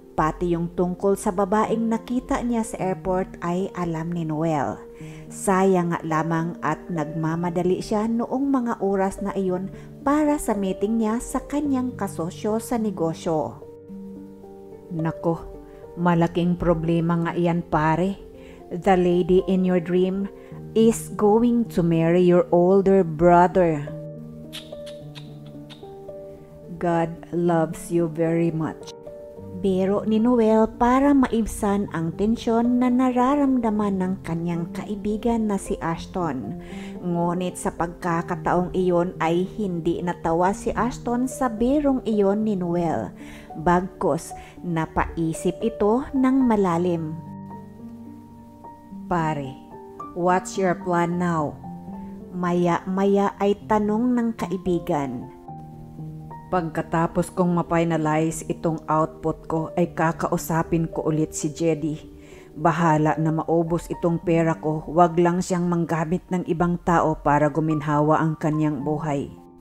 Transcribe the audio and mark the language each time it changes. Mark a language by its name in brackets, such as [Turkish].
[Filipino] Pati yung tungkol sa babaeng nakita niya sa airport ay alam ni Noel. Sayang nga lamang at nagmamadali siya noong mga oras na iyon para sa meeting niya sa kanyang kasosyo sa negosyo. Nako, malaking problema nga iyan pare. [English] The lady in your dream is going to marry your older brother. God loves you very much. [Filipino] Biro ni Noel para maibsan ang tensyon na nararamdaman ng kanyang kaibigan na si Ashton. Ngunit sa pagkakataong iyon ay hindi natawa si Ashton sa birong iyon ni Noel. Bagkus, napaisip ito ng malalim. [English] Pare, what's your plan now? [Filipino] Maya-maya ay tanong ng kaibigan. Pagkatapos kong ma-finalize itong output ko ay kakausapin ko ulit si Jedy. Bahala na maubos itong pera ko, wag lang siyang manggamit ng ibang tao para guminhawa ang kanyang buhay.